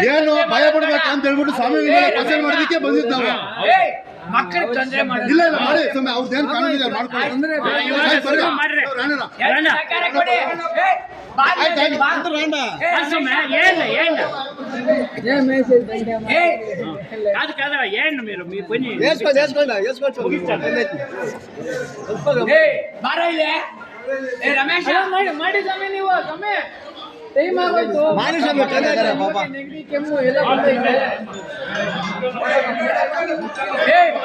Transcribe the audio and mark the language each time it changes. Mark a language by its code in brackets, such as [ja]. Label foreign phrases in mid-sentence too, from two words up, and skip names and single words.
[kn] ಏನು ಭಯ ಪಡ್ಬೇಕು ಅಂತ ಹೇಳ್ಬಿಟ್ಟು ಸ್ವಾಮಿ ಕ್ವಶನ್ ಮಾಡೋದಕ್ಕೆ ಬಂದಿದ್ದು ನಾವು. ಮಕ್ಕಳಿಗೆ ತೊಂದರೆ ಮಾಡೋದು ಇಲ್ಲ ಇಲ್ಲ ಮಾಡಿ ಸ್ವಾಮಿ, ಅವ್ರದ್ದೇನು ಕಾನೂನು ಇದೆ ಮಾಡ್ಕೊಳ್ಳಿ. ಆಯ್ತು, ಬರ್ರಿ. ರಾಣಣ್ಣ. ಎಲ್ಲ ಸಹಕಾರ ಕೊಡಿ. ಬಾರಿ ಆಯ್ತು, ಆಯ್ತು. ಬಾ. ಅಂದ್ರೆ ರಾಣ. ಏನು ಏನು ಏ, [te] కాదు కాదు ఏంటి మీరు మీ పని [kn] ಏ, ಬಾರ ಇಲ್ಲಿ. ಏ ರಮೇಶ, ಮಾಡಿ ಸ್ವಾಮಿ ನೀವು ಸ್ವಾಮಿ ಟೈಮ್ ಆಗೋಯ್ತು. ನೆಗಡಿ ಕೆಮ್ಮು ಎಲ್ಲ ಬಂದೈತೆ. ಏ,